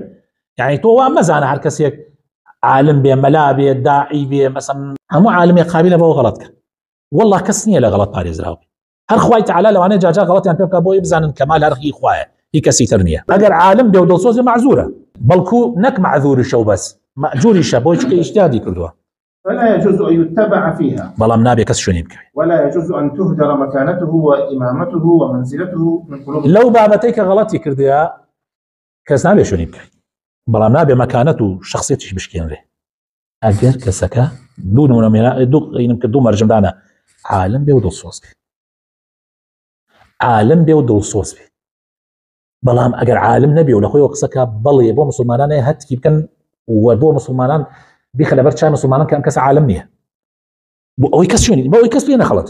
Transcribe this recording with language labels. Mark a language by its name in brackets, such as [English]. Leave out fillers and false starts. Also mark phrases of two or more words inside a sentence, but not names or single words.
[Central Kurdish] يعني تۆ وا مەزانە هەر کەسێک عالم بێ مەلا بێ داعی بێ مەسەڵەن هەموو عالمێ قابلە بەوە غەڵەت کە والله کەس نییە لە غەڵەت پارێزراوە. هەر خوای تەعالا لەوانەیە جاجا غەڵەتیان پێ بکات بۆی بزانن کەمال هەرخی خوایە هی کەسی تر نییە. ئەگەر عالم بێ و دڵسۆزی معزورە بەڵکو نەک معذورشە و بەس مەجووریشە بۆی چکە ئیجتیهادی کردووە. [Arabic] فلا يجوز أن يتبع فيها [Central Kurdish] بەڵام نابێ کەس شوێنی بکەوێت. [Arabic] ولا يجوز أن تهدر مكانته وإمامته ومنزلته من قلوب [Central Kurdish] لەو بابەتەی کە غەڵەتی کردووە کەس نابێ شوێنی بکەوێت بەڵام نابێ مەکانەت و شخصیەتیش بشکێنرێ. ئەگەر کەسەکە دوو نمونە دوو مەرجمدانە عالم بێ و دڵسۆز بێ عالم بێ و دڵسۆز بێ بەڵام ئەگەر عالم نەبێ و لە خۆی قسەکە بڵێ بۆ مسلمانانە هەتکی بکەن و بۆ مسلمانان بیخە لەبەر چای مسلمانان کە ئەم کەس عالم نییە بۆ ئەوەی کەس شوێنی بۆ ئەوەی کەس پێ نەخەڵەتی.